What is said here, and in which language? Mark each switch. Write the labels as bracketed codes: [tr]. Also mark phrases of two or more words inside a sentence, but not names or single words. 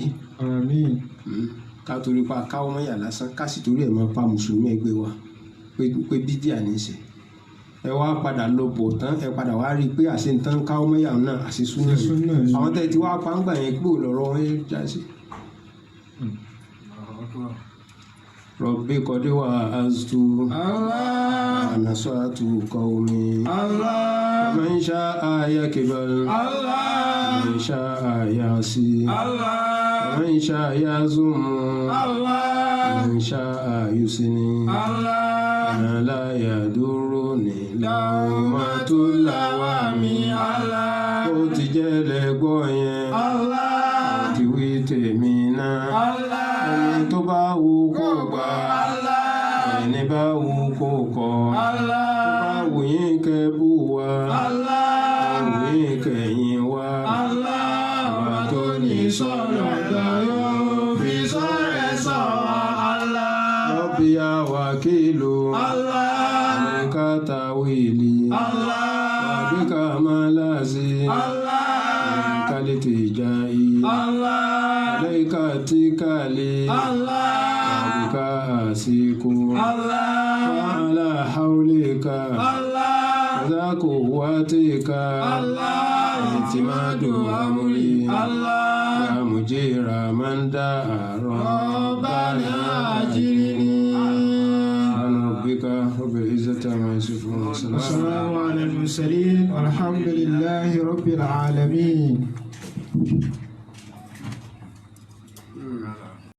[yo] Àmín. ká torí pa káwọ́ mọ́yà lásán ká sì torí ẹ̀ máa pa mùsùlùmí ẹgbẹ́ wa pé bídíà ní í ṣe ẹ wá padà lọ bọ̀ tán ẹ padà wá rí i pé àṣẹ ń tán káwọ́ mọ́yà náà àṣẹ súnà ni Súnà ni. àwọn tẹ́ ti wá pa ń gbà yẹn pé òlọ́rọ̀ wọn já sí. [ar] الله أكبر. ربي قد وعظت Allah. ونصحت قومي Allah. من شاء يقبل Allah. من شاء يعصي Allah. من شاء يذم Allah. من شاء يثني Allah. أنا لا يضرني لومة اللوائم Allah. [yo] ó ti jẹ́ lẹ́gbọ́ yẹn [ar] Allah. [yo] ti wí tèmi náà [ar] Allah. [yo] ẹni tó bá wù kó gbà [ar] Allah. [yo] ẹni bá wù kó kọ̀ [ar] Allah. [yo] tó bá wù yín kẹ́ bú wa [ar] Allah. [yo] wù yín kẹ́yìn wa [ar] Allah. [yo] ọba tó ní sọ̀rọ̀ yóò fi sọ̀rọ̀ sọ̀ Allah. [ar] ربي يا وكيل Allah. عليك تعويلي Allah. وبك ملاذي Allah. عليك التجائي Allah. عليك اتكالي Allah. وبك أثق Allah. وعلى حولك Allah. وقوتك اعتماد أمري Allah. يا مجير من دعا ربنا أجرني. ربك رب العزة عما يصفون وسلام والسلام على المرسلين والحمد لله رب العالمين.